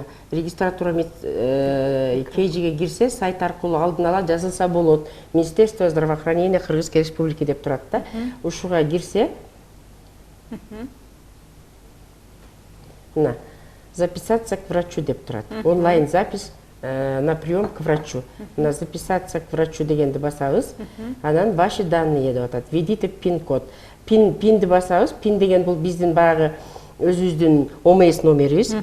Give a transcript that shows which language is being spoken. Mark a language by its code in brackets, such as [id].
[ky] Регистратура медкейжиге кирсе, сайт аркылуу алдын ала жазылса болот. Министерство здравоохранения Кыргызской Республики деп турат да. Ушуга кирсе, [ru] записаться к врачу [ky] деп турат. [ru] Онлайн запись на прием к врачу. Записаться к врачу [ky] дегенди басабыз. Анан [ru] ваши данные [ky] деп атат. [ru] Введите пин-код. [ky] Пинди басабыз. Пин деген бул биздин баягы өзүбүздүн ОМС номерибиз.